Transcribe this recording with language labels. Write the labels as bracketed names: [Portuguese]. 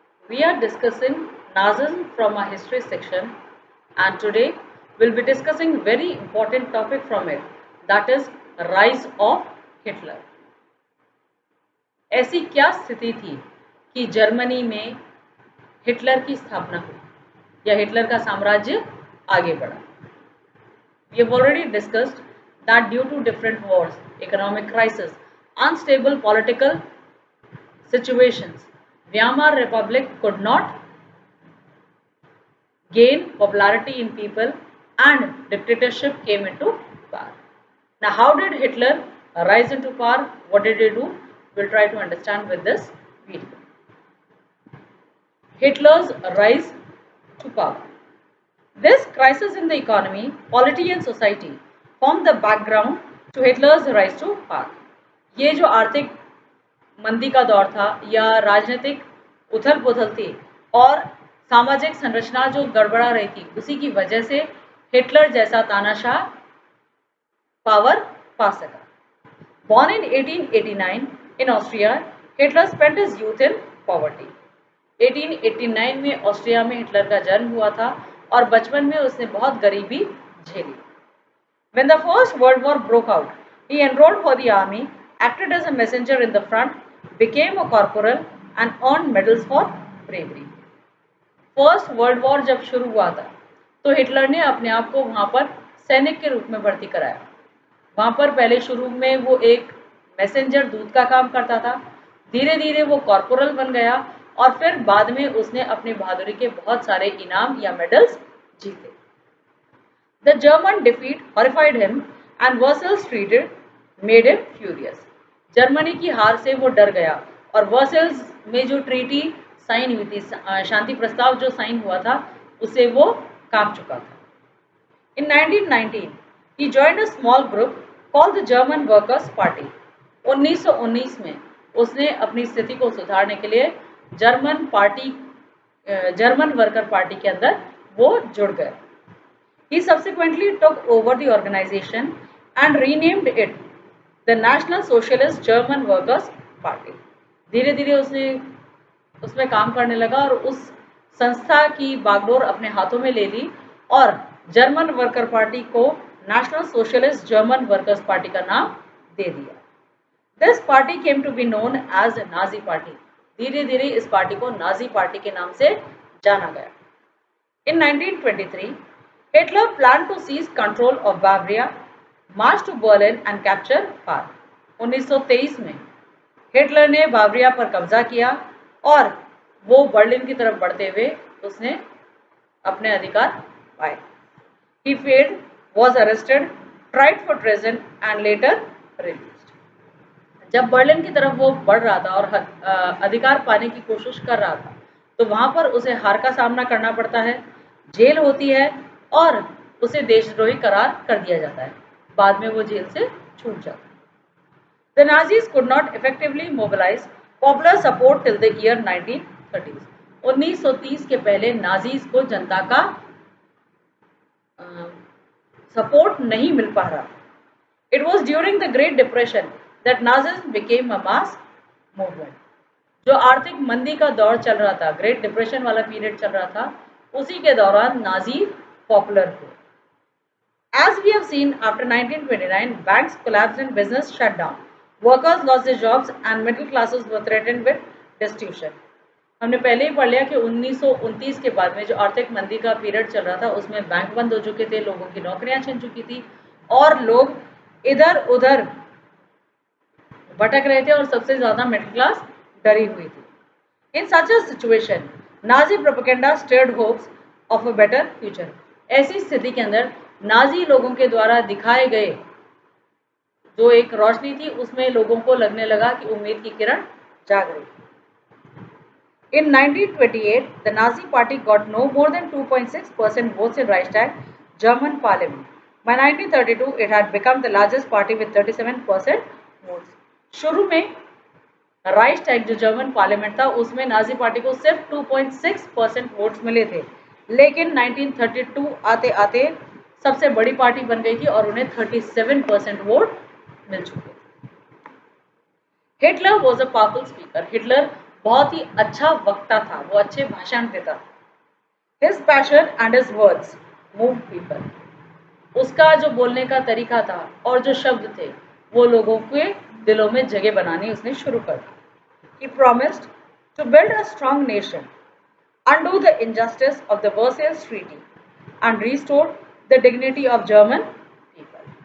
[English] We are discussing Nazism from our history section, and today we'll be discussing very important topic from it, that is rise of Hitler. [Hindi] ऐसी क्या स्थिति थी कि Germany में Hitler की स्थापना हुई या हिटलर का साम्राज्य आगे बढ़ा? [English] We have already discussed that due to different wars, economic crisis, unstable political situations, Weimar Republic could not gain popularity in people and dictatorship came into power. Now, how did Hitler rise into power? What did he do? We'll try to understand with this video. Hitler's rise to power. This crisis in the economy, polity and society formed the background to Hitler's rise to power. [Hindi] ये जो आर्थिक मंदी का दौर था या राजनीतिक उथल पुथल थी और सामाजिक संरचना जो गड़बड़ा रही थी, उसी की वजह से हिटलर जैसा तानाशाह पावर पा सका. [English] Born in 1889 in Austria, Hitler spent his youth in poverty. [Hindi] 1889 में ऑस्ट्रिया में हिटलर का जन्म हुआ था और बचपन में उसने बहुत गरीबी झेली. [English] When the First World War broke out, he enrolled for the army, acted as a messenger in the front, became a corporal and earned medals for bravery. [Hindi] First world war जब शुरू हुआ था तो हिटलर ने अपने आप को वहाँ पर सैनिक के रूप में भर्ती कराया. वहाँ पर पहले शुरू में वो एक मैसेंजर दूत का काम करता था, धीरे धीरे वो कॉर्पोरल बन गया और फिर बाद में उसने अपनी बहादुरी के बहुत सारे इनाम या मेडल्स जीते. [English] The German defeat horrified him and Versailles treaty made him furious. [Hindi] Germany की हार से वो डर गया और वर्सेल्स में जो ट्रीटी साइन हुई थी, शांति प्रस्ताव जो साइन हुआ था, उसे वो कांप चुका था. [English] In 1919, he joined a small group called the German Workers' Party. [Hindi] 1919 में उसने अपनी स्थिति को सुधारने के लिए जर्मन वर्कर पार्टी के अंदर वो जुड़ गए. [English] He subsequently took over the organization and renamed it the National Socialist German Workers Party. [Hindi] धीरे धीरे उसने उसमें काम करने लगा और उस संस्था की बागडोर अपने हाथों में ले ली और जर्मन वर्कर पार्टी को national socialist German workers party का नाम दे दिया. [English] This party came to be known as Nazi party. [Hindi] धीरे धीरे इस पार्टी को नाजी पार्टी के नाम से जाना गया. [English] In 1923 Hitler planned to seize control of Bavaria, march to Berlin and capture Prague. [Hindi] 1923 में हिटलर ने बावरिया पर कब्जा किया और वो बर्लिन की तरफ बढ़ते हुए उसने अपने अधिकार पाए. [English] He failed, was arrested, tried for treason and later released. [Hindi] जब बर्लिन की तरफ वो बढ़ रहा था और अधिकार पाने की कोशिश कर रहा था तो वहां पर उसे हार का सामना करना पड़ता है, जेल होती है और उसे देशद्रोही करार कर दिया जाता है. बाद में वो जेल से छूट जाता है. [English] The Nazis could not effectively mobilize popular support till the year 1930s. [Hindi] 1930 के पहले नाजीज को जनता का सपोर्ट नहीं मिल पा रहा. [English] It was during the Great Depression that Nazism became a mass movement. [Hindi] जो आर्थिक मंदी का दौर चल रहा था, ग्रेट डिप्रेशन वाला पीरियड चल रहा था, उसी के दौरान नाजी पॉपुलर हुए. [English] As we have seen, after 1929, banks collapsed and business shut down. Workers lost their jobs and middle classes were threatened with destitution. [Hindi] हमने पहले ही पढ़ लिया कि 1929 के बाद में जो आर्थिक मंदी का पीरियड चल रहा था उसमें बैंक बंद हो चुके थे, लोगों की नौकरियां छिन चुकी थी और लोग इधर उधर भटक रहे थे और सबसे ज्यादा मिडिल क्लास डरी हुई थी. [English] In such a situation Nazi propaganda stirred hopes of a better future. [Hindi] ऐसी स्थिति के अंदर नाजी लोगों के द्वारा दिखाए गए जो एक रोशनी थी उसमें लोगों को लगने लगा कि उम्मीद की किरण जाग रही. [English] In 1928, the Nazi Party got no more than 2.6% votes in Reichstag, German parliament. By 1932, it had become the largest party with 37% votes. [Hindi] शुरू में राइक्सटैग जो जर्मन पार्लियामेंट था उसमें नाजी पार्टी को सिर्फ 2.6% वोट्स मिले थे, लेकिन 1932 आते आते सबसे बड़ी पार्टी बन गई थी और उन्हें 37% वोट मिल चुके. [English] Hitler was a powerful speaker. [Hindi] Hitler बहुत ही अच्छा वक्ता था, वो अच्छे भाषण देता था। [English] His passion and his words moved people. [Hindi] उसका जो बोलने का तरीका था और जो शब्द थे वो लोगों के दिलों में जगह बनानी उसने शुरू कर दी। [English] He promised to build a strong nation, undo the injustice of the Versailles Treaty and restore the dignity of German people.